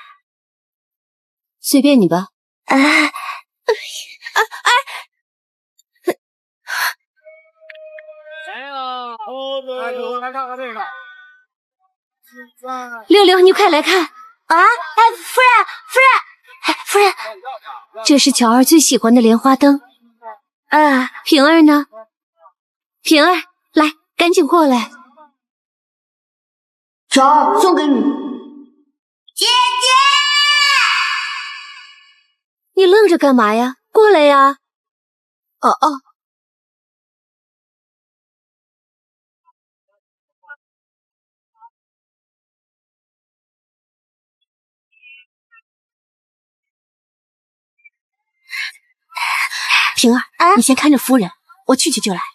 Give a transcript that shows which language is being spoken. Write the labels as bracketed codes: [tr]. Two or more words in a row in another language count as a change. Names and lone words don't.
[zh] 隨便你吧。 六六，你快來看啊！夫人，這是喬兒最喜歡的蓮花燈。平兒呢？平兒，來，趕緊過來。喬兒，送給你。姐姐，你愣着幹嘛呀？過來呀！平兒，你先看着夫人，我去就來。